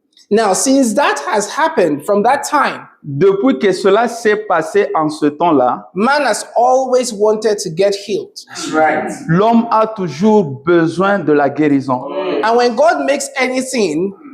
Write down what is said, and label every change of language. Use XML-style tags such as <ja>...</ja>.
<en>Now, since that has happened from that time,</en> <fr>Depuis que cela s'est passé en ce temps-là,</fr> <en>man has always wanted to get healed. That's right.</en> <fr>l'homme a toujours besoin de la guérison.</fr> <en>And when God makes anything,</en>